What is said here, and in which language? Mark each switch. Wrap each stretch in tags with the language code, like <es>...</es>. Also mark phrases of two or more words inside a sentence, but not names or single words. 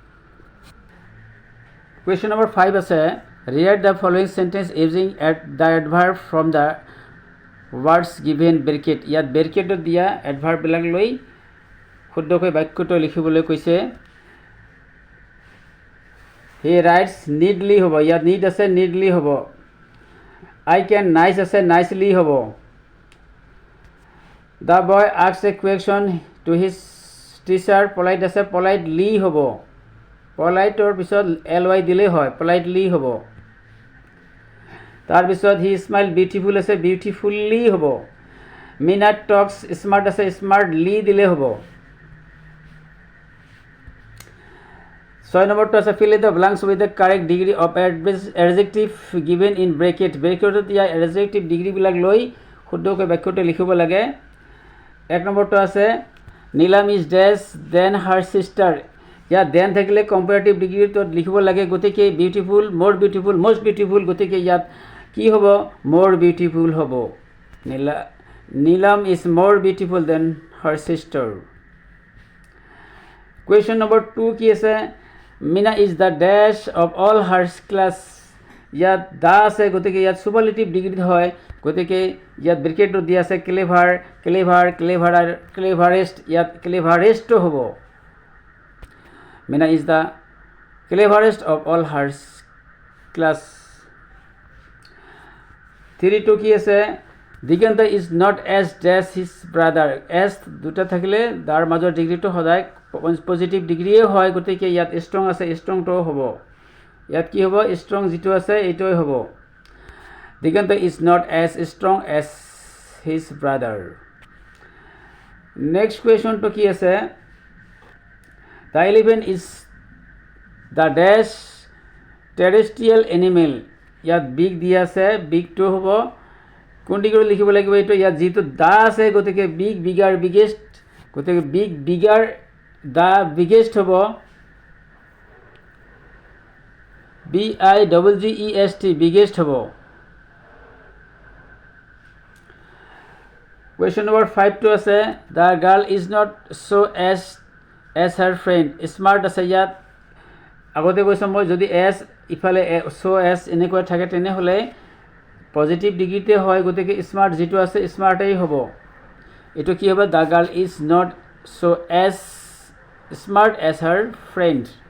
<en>question number 5 আছে read the following sentence using the adverb from the words given bracket</en> <as>ইয়াত ব্ৰেকেটত দিয়া এডভাৰ্ববিলাক লৈ শুদ্ধকৈ বাক্যটো লিখিবলৈ কৈছে</as> <en>he writes needly</en> <as>হ'ব ইয়াত নিড আছে নিডলি হ'ব</as> <en>I can nice আছে nicely হ'ব The boy asks a question to his teacher polite আছে politely হ'ব politeৰ পিছত ly</en> <as>দিলে হয়</as> <en>politely</en> <as>হ'ব তাৰ পিছত</as> <en>he smiled beautiful আছে beautifully হ'ব Meena talks smart আছে smartly</en> <as>দিলে হ'ব</as> <en>6</en> <as>নম্বৰটো আছে</as> <en>fill in the blanks with the correct degree of adjective given in bracket bracketত ইয়া adjective degree</en> <as>বিলাক লৈ শুদ্ধকৈ বাক্যটো লিখিব লাগে 1 নম্বৰটো আছে</as> <en>নীলাম is dash than her sister ইয়া দেন থাকিলে comparative degree</en> <as>ত লিখিব লাগে গতিকে</as> <en>beautiful more beautiful most beautiful</en> <as>গতিকে ইয়াত কি হ'ব</as> <en>more beautiful হ'ব নীলাম is more beautiful than her sister question number 2</en> <as>কি আছে</as> <en>Meena is the dash of all her class</en> <as>ইয়াত দা আছে গতিকে ইয়াত</as> <en>superlative degree</en> <as>হয় গতিকে ইয়াত ব্ৰেকেটটো দিয়া আছে</as> <en>clever clever clever cleverest ইয়াত ক্লেভাৰেষ্ট হ'ব Meena is the cleverest of all her class 3</en> <as>কি আছে</as> <en>দিগন্ত is not as dash his brother as</en> <as>দুটা থাকিলে তাৰ মাজৰ ডিগ্ৰীটো সদায় পজিটিভ ডিগ্ৰীয়ে হয় গতিকে ইয়াত</as> <en>ষ্ট্ৰং</en> <as>আছে ষ্ট্ৰংটো হ'ব ইয়াত কি হ'ব ষ্ট্ৰং যিটো আছে এইটোই হ'ব</as> <en>দিগন্ত is not as strong as his brother next question to</en> <as>কি আছে</as> <en>the elephant is the dash terrestrial animal</en> <as>ইয়াত বিগ দিয়া আছে বিগটো হ'ব কোন ডিগ্ৰী লিখিব লাগিব এইটো ইয়াত যিটো দা আছে গতিকে</as> <en>big bigger biggest গতিকে big bigger the biggest হ'ব BIGGEST biggest হ'ব question number 5 to আছে the girl is not so as her friend smart</en> <as>আছে ইয়াত আগতে কৈছোঁ মই যদি</as> <en>as ইফালে so as</en> <as>এনেকৈ থাকে তেনেহ'লে</as> <en>positive degree</en> <as>হয় গতিকে স্মাৰ্ট যিটো আছে স্মাৰ্টেই হ'ব এইটো কি হ'ব</as> <en>the girl is not so as smart as her friend</en>